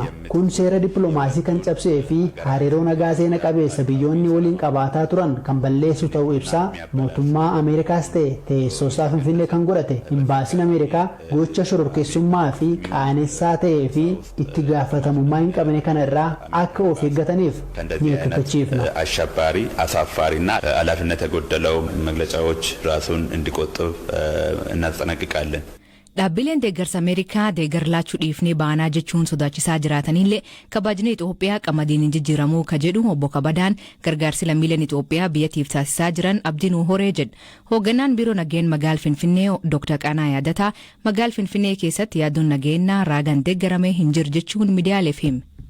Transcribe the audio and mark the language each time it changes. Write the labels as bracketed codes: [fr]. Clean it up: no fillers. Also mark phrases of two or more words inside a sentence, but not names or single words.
[om] Kun seera dippiloomaasii kan cabsee fi hariiroo nagaa seena qabeessa biyyoonni waliin qabaataa turan kan balleessu ta'uu ibsaa. Mootummaa Ameerikaas ta'e teessoo isaa Finfinnee kan godhate imbaasiin Ameerikaa gocha shororkeessummaa fi qaanessaa ta'ee fi itti gaafatamummaa hin qabne kana irraa akka of eeggataniif ni akeekkachiifna. [am] አሸባሪ አሳፋሪና ኃላፊነት የጎደለው መግለጫዎች ራሱን እንዲቆጥብ እናስጠነቅቃለን። [om] Dhaabbileen deeggarsa Ameerikaa deeggar laachuu dhiifnee baanaa jechuun sodaachisaa jiraataniillee kabajni Itoophiyaa qamadiin hin jijjiiramuu ka jedhu obbo Kabadaan gargaarsi lammiileen Itoophiyaa biyyattiif taasisaa jiran abdiin horee jedha. Hoogganaan biiroo nageen magaal Finfinnee Dr. Qanaa Yaadataa magaal Finfinnee keessatti yaaduun nageenyaa raagaan deeggaramee hin jiru jechuun miidiyaaleef hime.